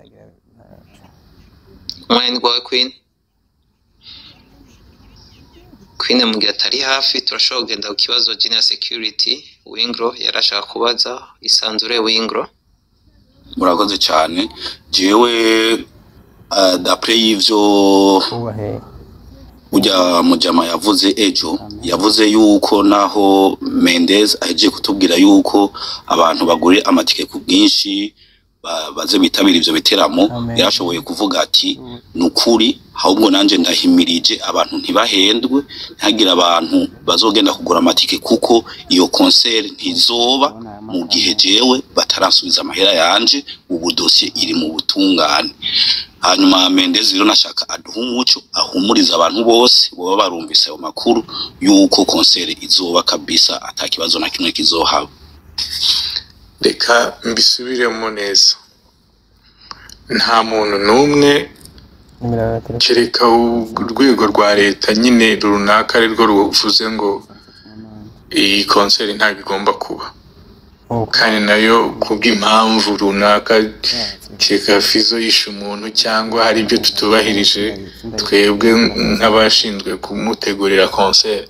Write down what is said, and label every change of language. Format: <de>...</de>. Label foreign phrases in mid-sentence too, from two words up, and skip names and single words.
<rn>Mwene gwawe Queen mugihe atari hafi turashobora kugenda ku kibazo Genius Security. Wingro yarashaka kubaza isanzure Wingro. Murakoze cyane. Jewe d'après y'ivyo ujya mujama yavuze ejo yavuze yuko naho Mendes aheje kutubwira yuko abantu bagure amatike ku bwinshi baze bitabira ivyo biteramo yarashoboye kuvuga ati nukuri ahubwo nanje ndahimirije abantu ntibahendwe ntagira abantu bazogenda kugura amatike kuko iyo concert ntizoba mu gihe jewe bataransubiza amahera yanje ubu dossier iri mu butungane. Hanyuma Mendes rero nashaka aduha umuco ahumuriza abantu bose boba barumvise ayo makuru yuko concert izoba kabisa atakibazo na kimwe kizohaba.</rn> <rw>Reka mbisubiremo neza, nta muntu n'umwe kereka urwego rwa leta nyine runaka ari rwo ruvuze ngo iyi concert ntabwo igomba kuba, kandi nayo kubw'impamvu runaka kereka Fizo yishe umuntu cyangwa hari ibyo tutubahirije twebwe nk'abashinzwe kumutegurira concert.</rw>